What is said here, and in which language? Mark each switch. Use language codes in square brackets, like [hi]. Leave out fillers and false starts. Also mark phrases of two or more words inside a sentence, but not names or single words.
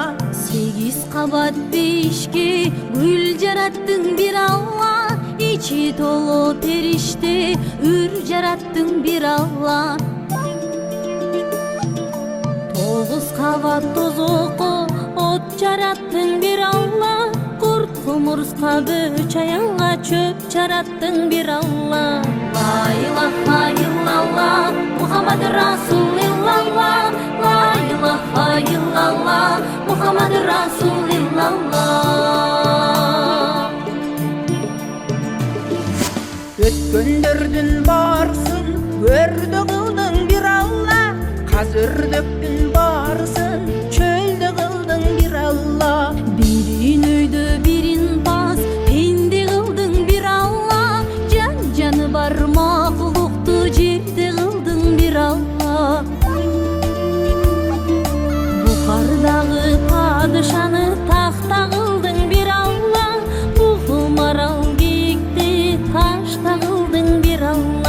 [ky] 8 кабат бешке гүл жараттың бир Алла, ичи толо периште үр жараттың бир Алла. 9 кабат тозокко от жараттың бир Алла, курт кумурска бөчаянга чөп жараттың бир Алла. [ar] لا إله إلا الله محمد رسول الله، لا إله إلا الله محمد رسول الله. [ky] Өткөндөрдүн баарысын өрдө кылдың бир Алла, казөрдөктүн баарысын чөлдө кылдың бир Алла. Бирин өйдө бирин бас пенде кылдың бир Алла, жаны бар макулукту жерде кылдың бир Алла. Бухардагы падышаны тахта кылдың бир Алла, буху марал кийикти ташта кылдың бир Алла.